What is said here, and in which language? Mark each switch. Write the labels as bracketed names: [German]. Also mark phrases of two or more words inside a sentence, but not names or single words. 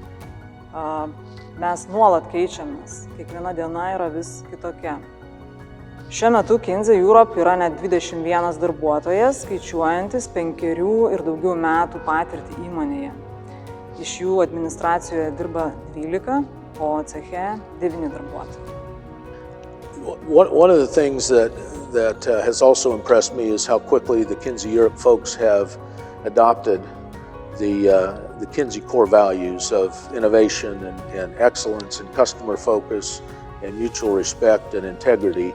[Lithuanian] Mes nuolat keičiamės, kiekviena diena yra vis kitokia. Šiuo metu Kinze Europe yra net 21 darbuotojas, skaičiuojantis 5 ir daugiau metų patirtį įmonėje. Iš jų administracijoje dirba 12, o ceche 9 darbuotojai. [English] One of the things that has also impressed me is how quickly the Kinze Europe folks have adopted the Kinze core values of innovation and excellence and customer focus and mutual respect and integrity.